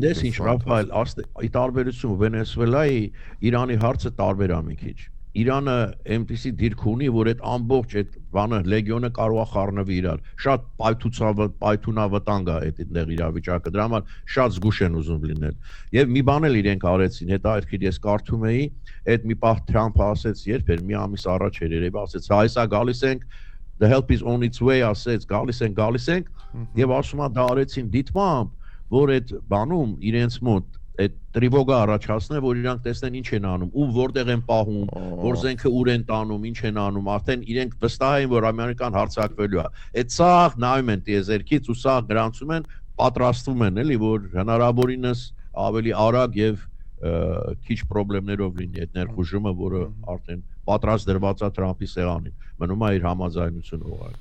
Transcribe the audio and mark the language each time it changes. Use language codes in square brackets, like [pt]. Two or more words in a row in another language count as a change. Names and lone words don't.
[hy] Գիտես ինչ, Ռաֆայել, ի տարբերություն Վենեսուելայի, Իրանի հարցը տարբեր է մի քիչ։ Իրանը այնպեսի դիրք ունի, որ այդ ամբողջ այդ բանը լեգիոնը կարող է խառնվի իրար։ Շատ պայթունավտանգ է այդտեղ իրավիճակը, դրա համար շատ զգուշ են ուզում լինել։ Եվ մի բան էլ իրենք արեցին, հետաքրքիր ես կարդում էի, այդ մի պահ Թրամփը ասեց, երբ էր մի ամիս առաջ էր երևի, ասեց, «Այսա գալիս ենք, [en] the help is on its way», [hy] ասեց, գալիս ենք, եւ ասում է դա արեցին դիտմամբ, որ այդ բանում իրենց մոտ այդ տրիվոգը առաջացնե, որ իրանք տեսնեն ինչ են անում, ու որտեղ են պահում, որ զենքը ուր են տանում, ինչ են անում, արդեն իրենք վստահ են, որ ամերիկան հարձակվելու է։ Այդ սաղ նայում են տիեզերքից ու սաղ գրանցում են, պատրաստվում են, էլի, որ հնարավորինս ավելի արագ եւ քիչ խնդիրներով լինի այդ ներխուժումը, որը արդեն պատրաստ դրված է Թրամփի սեղանին։ Մնում է իր համաձայնությունը ուղղակի։